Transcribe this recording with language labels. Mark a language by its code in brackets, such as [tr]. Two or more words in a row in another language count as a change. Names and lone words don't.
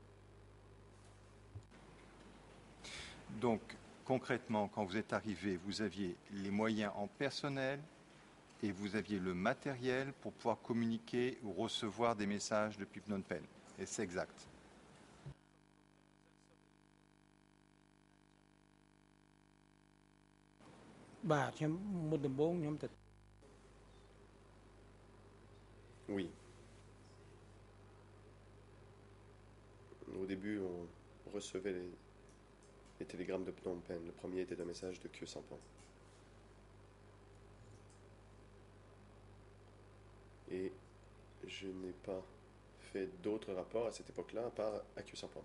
[fr] Donc, concrètement, quand vous êtes arrivé, vous aviez les moyens en personnel et vous aviez le matériel pour pouvoir communiquer ou recevoir des messages depuis Phnom Penh. Et c'est exact. [km] បាទខ្ញុំមុនដំបូងខ្ញុំទៅ [fr] Oui. Au début, on recevait les télégrammes de Phnom Penh. Le premier était un message de Khieu Samphan. Et je n'ai pas fait d'autres rapports à cette époque-là, à part à Khieu Samphan.